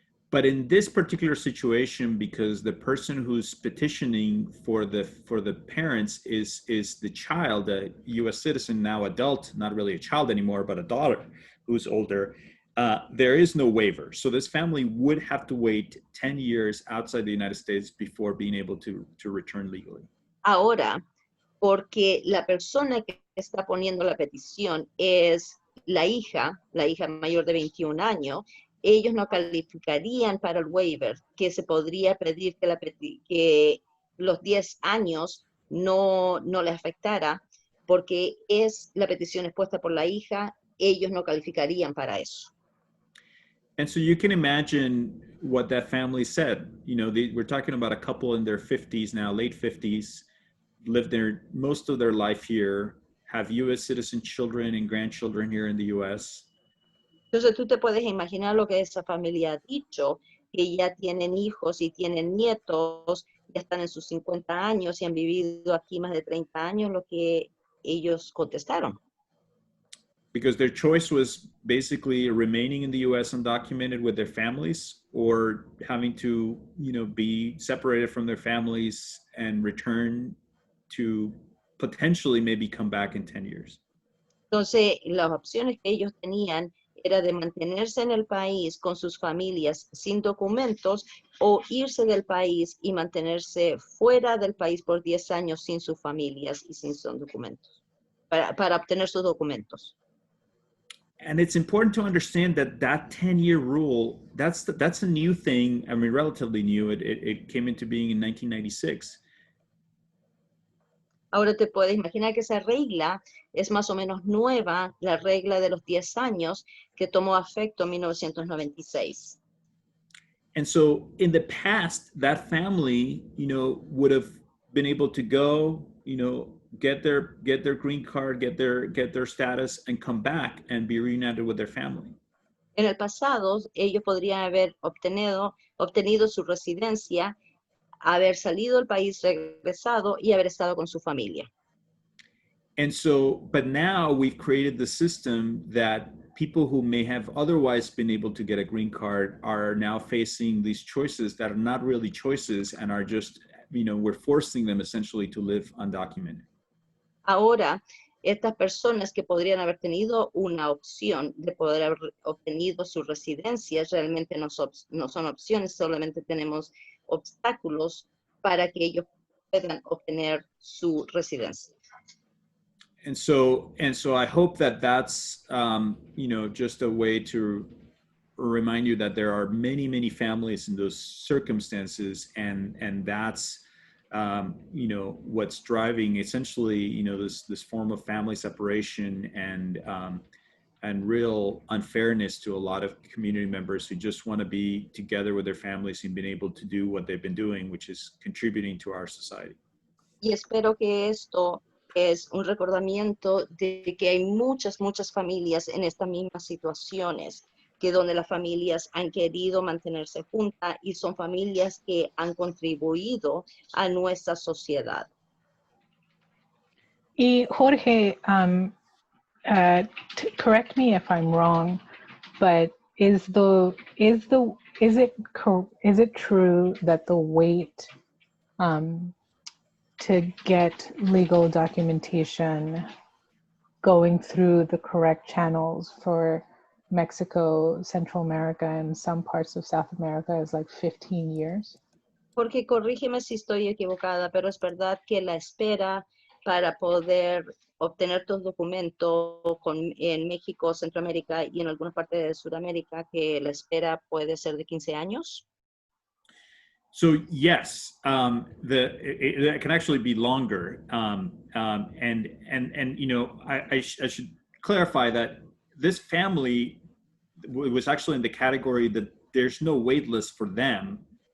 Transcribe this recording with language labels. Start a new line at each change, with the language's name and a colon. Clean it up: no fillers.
English: But in this particular situation, because the person who's petitioning for the parents is the child, a U.S. citizen, now adult, not really a child anymore, but a daughter who's older, there is no waiver. So this family would have to wait 10 years outside the United States before being able to return legally.
Spanish: Ahora, porque la persona que está poniendo la petición es la hija mayor de 21 años, ellos no calificarían para el waiver, que se podría pedir que los 10 años no les afectara, porque la petición expuesta por la hija, ellos no calificarían para eso.
English: And so you can imagine what that family said. We're talking about a couple in their 50s now, late 50s, lived most of their life here, have U.S. citizen children and grandchildren here in the U.S.
Spanish: Entonces tú te puedes imaginar lo que esa familia ha dicho, que ya tienen hijos y tienen nietos, ya están en sus 50 años y han vivido aquí más de 30 años, lo que ellos contestaron.
English: Because their choice was basically remaining in the U.S. undocumented with their families, or having to, be separated from their families and return to potentially maybe come back in 10 years.
Spanish: Entonces, las opciones que ellos tenían era de mantenerse en el país con sus familias sin documentos o irse del país y mantenerse fuera del país por 10 años sin sus familias y sin sus documentos, para obtener sus documentos.
English: And it's important to understand that 10-year rule, that's a new thing. I mean, relatively new. It came into being in 1996.
Spanish: Ahora te puedes imaginar que esa regla es más o menos nueva, la regla de los 10 años que tomó efecto en 1996.
English: And so in the past, that family, would have been able to go, get their green card, get their status, and come back and be reunited with their family.
Spanish: En el pasado, ellos podrían haber obtenido su residencia, haber salido del país, regresado y haber estado con su familia.
English: And so, but now we've created the system that people who may have otherwise been able to get a green card are now facing these choices that are not really choices and are just we're forcing them essentially to live undocumented.
Spanish: Ahora, estas personas que podrían haber tenido una opción de poder haber obtenido su residencia, realmente no son opciones, solamente tenemos obstáculos para que ellos puedan obtener su residencia.
English: And so I hope that that's just a way to remind you that there are many families in those circumstances, and that's what's driving essentially this form of family separation and real unfairness to a lot of community members who just want to be together with their families and being able to do what they've been doing, which is contributing to our society.
Spanish: Y espero que esto es un recordamiento de que hay muchas familias en estas mismas situaciones, que donde las familias han querido mantenerse juntas y son familias que han contribuido a nuestra sociedad.
English: Y Jorge, correct me if I'm wrong, but is it true that the wait to get legal documentation going through the correct channels for Mexico, Central America, and some parts of South America is like 15 years?
Spanish: Porque corrígeme si estoy equivocada, pero es verdad que la espera para poder obtener tus documentos en México, Centroamérica y en algunas partes de Sudamérica, que la espera puede ser de 15 años.
English: So yes, it can actually be longer, and I should clarify that this family was actually in the category that there's no wait list for them.